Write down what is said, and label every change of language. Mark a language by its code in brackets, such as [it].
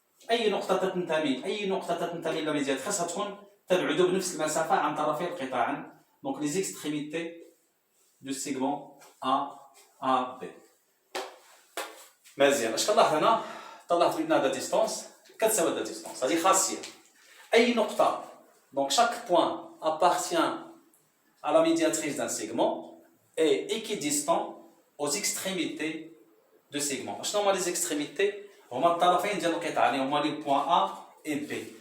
[ar] أي نقطة تنتمي إلى ميدياتريس غتكون تبعد بنفس المسافة عن طرفي القطاع. دونك لي زيكستريميتي دو سيغمون AB. مزيان. اش كنلاحظ هنا؟ طلعت بأن هذا ديستونس كتساوي هذا ديستونس. هذه خاصية. أي نقطة، [fr] donc chaque point appartient à la médiatrice d'un segment est équidistant aux extrémités de segment. [ar] شنو هما [fr] les extrémités؟ [ar] هما الطرفين ديال القطعة اللي هما [fr] les points A et B.